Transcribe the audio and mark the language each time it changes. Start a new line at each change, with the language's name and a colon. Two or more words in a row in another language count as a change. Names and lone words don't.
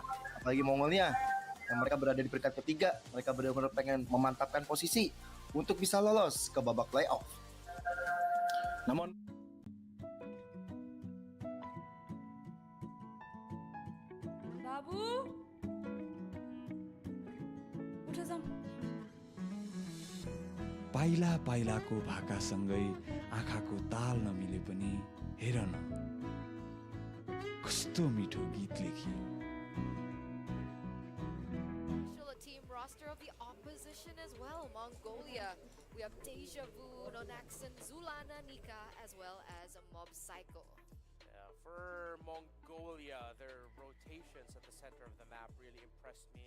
Indonesian: Apalagi Mongolia yang mereka berada di peringkat ketiga, mereka benar-benar pengen memantapkan posisi untuk bisa lolos ke babak playoff. Namun Babu?
Nepali: उठ जाऊ। पाइला पाइलाको भाकासँगै आँखाको ताल नमिले पनि हेर न कस्तो मिठो गीत लेखियो।
English: Team roster of the opposition as well, Mongolia. We have Deja Vu, Nonaxon, Zulana, Nika, as well as Mob Psycho. For Mongolia, their rotations at the center of the map really impressed me.